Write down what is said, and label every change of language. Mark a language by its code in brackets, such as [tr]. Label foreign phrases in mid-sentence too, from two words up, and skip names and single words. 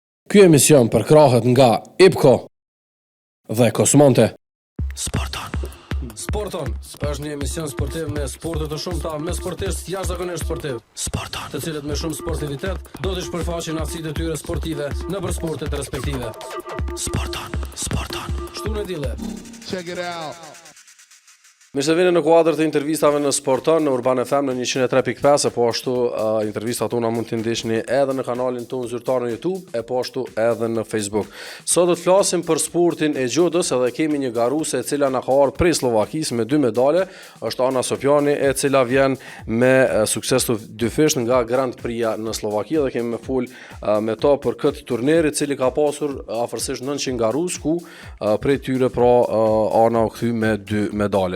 [sq] Ky emision përkrahet nga IPCO dhe Kosmonte. Sporton është një emision sportiv me sporte të shumta, me sportistë jashtëzakonisht sportiv. Të cilët me shumë sportivitet do të shpërfaqin aftësitë e tyre sportive nëpër sportet respektive. Sporton. Shtunë dille. [en] Check it out. [sq] Mirë se vini në kuadër të intervistave në Sporton në Urban FM në 103.5, e po ashtu intervistat tona mund t'i ndiqni edhe në kanalin tonë zyrtar në YouTube, e po ashtu edhe në Facebook. Sot do të flasim për sportin e judës, edhe kemi një garuese e cila na ka ardhur prej Slovakisë me 2 medale, është Ana Sopjani, e cila vjen me sukses të dyfisht nga Grand Prix-ja në Slovaki, dhe kemi me fol me to për këtë turnir i cili ka pasur afërsisht 900 garues, ku prej tyre Ana u kthy me 2 medale.